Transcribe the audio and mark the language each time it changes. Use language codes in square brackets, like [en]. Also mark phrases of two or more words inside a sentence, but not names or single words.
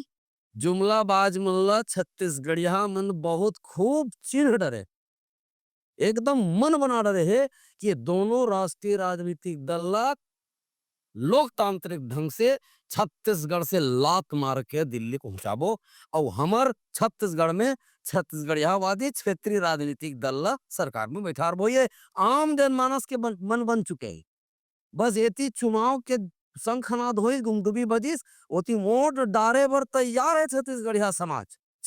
[hne] जुमलाबाज मुल्ला छत्तीसगढ़िया मन बहुत खूब चिन्ह डरे, एकदम मन बना डरे है कि दोनों राष्ट्रीय राजनीतिक दल लोकतांत्रिक ढंग से छत्तीसगढ़ से लात मार के दिल्ली पहुंचाबो और हमर छत्तीसगढ़ में छत्तीसगढ़ियावादी क्षेत्रीय राजनीतिक दल सरकार में बैठार बो। ये आम जनमानस के मन बन चुके हैं। बस एती चुनाव के शंखनाद होई गुमदुबी बजिस ओती वोट डारे बर तैयार है छत्तीसगढ़िया समाज।